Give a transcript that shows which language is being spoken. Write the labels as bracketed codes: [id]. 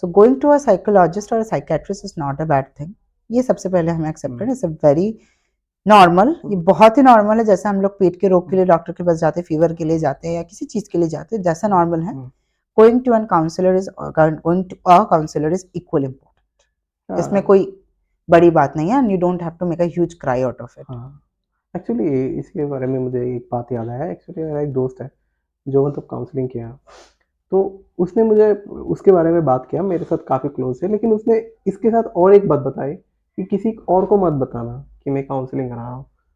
[en] So going to a psychologist और a psychiatrist is not a bad thing. [hi] ये सबसे पहले हमें एक्सेप्ट करना, [en] it's a very normal, [hi] ये बहुत ही नॉर्मल है। जैसे हम लोग पेट के रोग के लिए डॉक्टर के पास जाते हैं, फीवर के लिए जाते हैं, या किसी चीज के लिए जाते हैं, जैसा नॉर्मल है, [en] going to a counselor is equal important. [hi] इसमें हाँ कोई बड़ी बात नहीं है, [en] and you don't have to make a huge cry out of it. हाँ। [hi] एक्चुअली इसके बारे में मुझे एक बात याद आया। एक्चुअली मेरा एक दोस्त है जो मतलब काउंसलिंग किया, तो उसने मुझे उसके बारे में बात किया, मेरे साथ काफ़ी क्लोज है, लेकिन उसने इसके साथ और एक बात बताई कि किसी और को मत बताना कि मैं काउंसलिंग करा रहा हूँ।